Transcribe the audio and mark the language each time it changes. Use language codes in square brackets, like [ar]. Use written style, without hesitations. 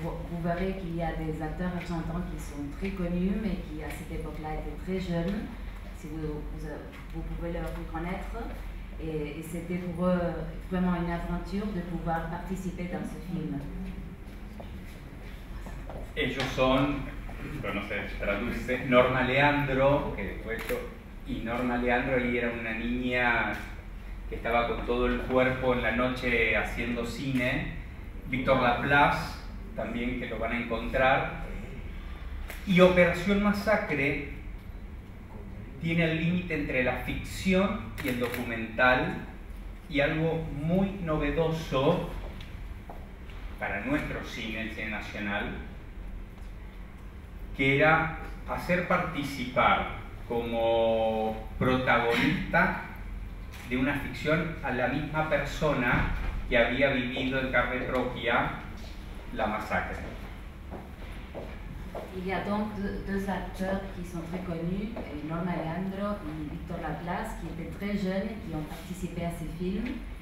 [fr] Vous verrez qu'il y a des acteurs argentins qui sont très connus, mais qui à cette époque-là étaient très jeunes, si vous pouvez le reconnaître. Et c'était pour eux vraiment une aventure de pouvoir participer dans ce film. [es] Ellos son, pero no se traduce, Norma Leandro, que fue hecho, y Norma Leandro ahí era una niña que estaba con todo el cuerpo en la noche haciendo cine, Víctor Laplace, también que lo van a encontrar, y Operación Masacre tiene el límite entre la ficción y el documental, y algo muy novedoso para nuestro cine, el cine nacional, que era hacer participar como protagonista de una ficción a la misma persona que había vivido en carne propia la masacre. [fr] Il y a donc deux acteurs qui sont très connus, Norma Leandro et Victor Laplace, qui étaient très jeunes et qui ont participé à ces films.